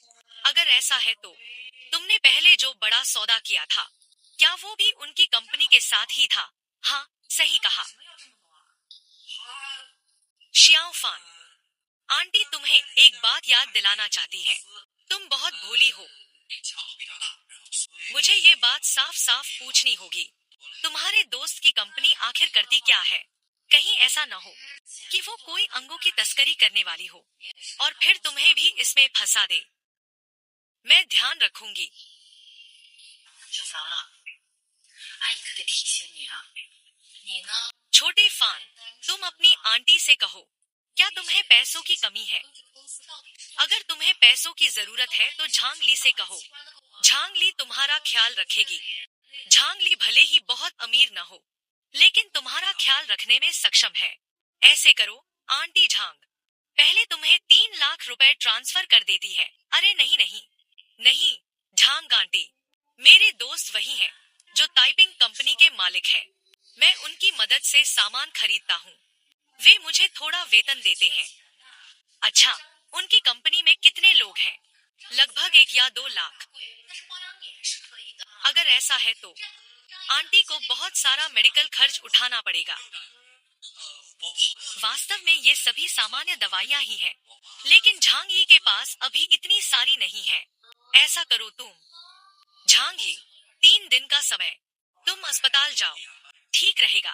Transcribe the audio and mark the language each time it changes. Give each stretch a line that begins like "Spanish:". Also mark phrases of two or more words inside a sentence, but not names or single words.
Hindi: अगर ऐसा है तो तुमने पहले जो बड़ा सौदा किया था, क्या वो भी उनकी कंपनी के साथ ही था? हाँ, सही कहा। शियाओ फान, आंटी तुम्हें एक बात याद दिलाना चाहती है। तुम बहुत भोली हो।
Chinese: 强度比较大，然后所以
Hindi: मुझे ये बात साफ साफ पूछनी होगी। तुम्हारे दोस्त की कंपनी आखिर करती क्या है? कहीं ऐसा न हो कि वो कोई अंगों की तस्करी करने वाली हो और फिर तुम्हें भी इसमें फंसा दे। मैं ध्यान रखूंगी।
Chinese: 小凡啊，阿姨可得提醒你啊，你呢？
Hindi: छोटे फान, तुम अपनी आंटी से कहो, क्या तुम्हें पैसों की कमी है?
Chinese: 这个公司到底是
Hindi: अगर तुम्हें पैसों की जरूरत है तो झांगली से कहो।
Chinese: 关了个网，
Hindi: झांगली तुम्हारा ख्याल रखेगी। झांगली भले ही बहुत अमीर न हो, लेकिन तुम्हारा ख्याल रखने में सक्षम है। ऐसे करो, आंटी झांग पहले तुम्हें 3 लाख रुपए ट्रांसफर कर देती है। अरे नहीं नहीं नहीं, झांग आंटी, मेरे दोस्त वही हैं जो
English: typing company
Hindi: के मालिक हैं। मैं उनकी मदद से सामान खरीदता हूँ। वे मुझे थोड़ा वेतन देते हैं। अच्छा, उनकी कंपनी में कितने लोग हैं? लगभग 1 या 2 लाख।
Chinese: 但是包养你还是可以的。
Hindi: अगर ऐसा है तो आंटी को बहुत सारा मेडिकल खर्च उठाना पड़ेगा।
Chinese: 我朋友
Hindi: वास्तव में ये सभी सामान्य दवाइयाँ ही हैं, लेकिन झांग यी के पास अभी इतनी सारी नहीं है। ऐसा करो तुम, झांग यी, 3 दिन का समय, तुम अस्पताल जाओ, ठीक रहेगा।